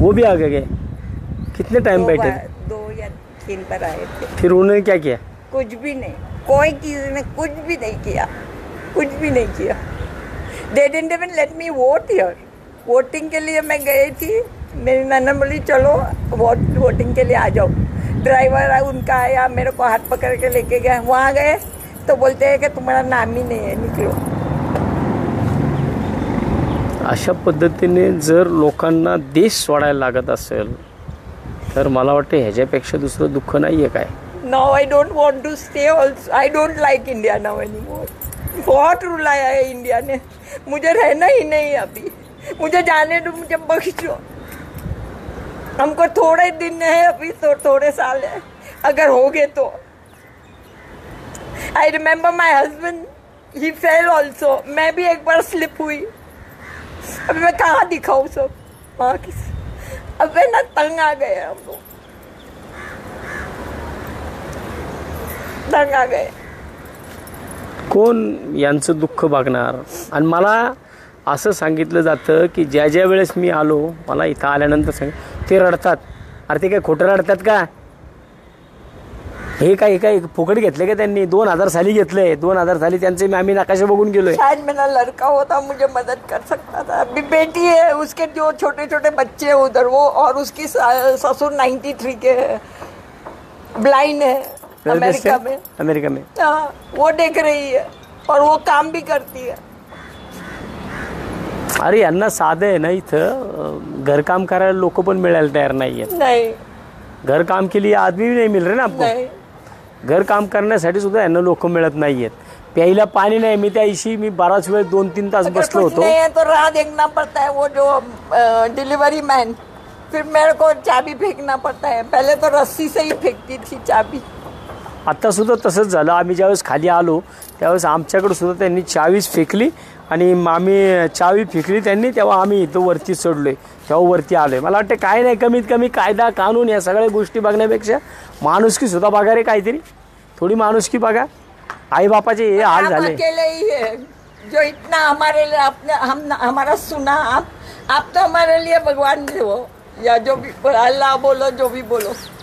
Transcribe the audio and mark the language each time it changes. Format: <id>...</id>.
<hi>वो भी आ गए कितने टाइम बैठे थे? 2 या 3 बार आए थे. फिर उन्होंने क्या किया? कुछ भी नहीं. कोई किसी ने कुछ भी नहीं किया. कुछ भी नहीं किया.</hi> <en>They didn't even let me vote here.</en> <hi>Voting के लिए मैं गई थी. मेरी ननद बोली चलो वोटिंग के लिए आ जाओ. ड्राइवर उनका आया मेरे को हाथ पकड़ के लेके गया. वहाँ गए तो बोलते हैं कि तुम्हारा नाम ही नहीं है निकलो.</hi> <mr>अशा पद्धतीने जर लोकांना देश सोडायला लागत असेल तर मला वाटतं ह्याच्यापेक्षा दुसरं दुःख नाही आहे काय.</mr> <en>Now I don't want to stay also. I don't like India now anymore.</en> <hi>बहुत रुलाया है इंडिया ने. मुझे रहना ही नहीं अभी. मुझे जाने दो. मुझे बख्शो. हमको थोड़े दिन है अभी तो थोड़े साल है. अगर हो गए तो.</hi> <en>I remember my husband. He fell also.</en> <hi>मैं भी एक बार स्लिप हुई. अभी मैं कहाँ दिखाऊँ सब. वहाँ किस अब ना तंग आ गए हम लोग. तंग आ गए.</hi> <mr>कोण यांचं दुःख बघणार. आणि मला असं सांगितलं जातं की ज्या ज्या वेळेस मी आलो मला इथं आल्यानंतर सांग ते रडतात. अरे ते काय खोटं रडतात का? हे काय फुकट घेतले का त्यांनी? 2000 साली घेतलंय. 2000 साली त्यांचे आम्ही नकाशे बघून गेलोय.</mr> <hi>शायद मेरा लड़का होता मुझे मदद कर सकता था. अभी बेटी है उसके जो छोटे छोटे बच्चे उधर वो और उसकी ससुर 93 के ब्लाइंड है अमेरिका में. अमेरिका में हाँ, वो देख रही है और वो काम भी करती है.</hi> <mr>अरे यांना साधं आहे ना इथं घरकाम करायला लोक पण मिळायला तयार नाही आहेत.</mr> <hi>नहीं घर काम के लिए आदमी भी नहीं मिल रहे ना आपको. नहीं.</hi> <mr>घर काम करण्यासाठी सुद्धा यांना लोक मिळत नाहीयेत. प्यायला पाणी नाही. मी त्याशी मी बराच वेळ 2-3 तास</mr> <hi>अगर</hi> <mr>बसलो</mr> <hi>कुछ</hi> <mr>होतो.</mr> <hi>नहीं है तो राह देखना पड़ता है. वो जो डिलीवरी मैन फिर मेरे को चाबी फेंकना पड़ता है. पहले तो रस्सी से ही फेंकती थी चाबी.</hi> <mr>आता सुद्धा तसंच झालं. आम्ही ज्यावेळेस खाली आलो त्यावेळेस आमच्याकडे सुद्धा त्यांनी चावीच फेकली आणि आम्ही चावी फेकली त्यांनी तेव्हा आम्ही इथं वरती चढलोय. तेव्हा वरती आलोय. मला वाटतं काय नाही कमीत कमी कायदा कानून या सगळ्या गोष्टी बघण्यापेक्षा माणुसकी सुद्धा बघा रे. काहीतरी थोडी माणुसकी बघा. आई बापाचे हे हाल झाले.</mr> <hi>अकेले ही है जो इतना हमारे लिए आपने हम हमारा सुना. आप तो हमारे लिए भगवान हो या जो भी अल्लाह बोलो जो भी बोलो.</hi>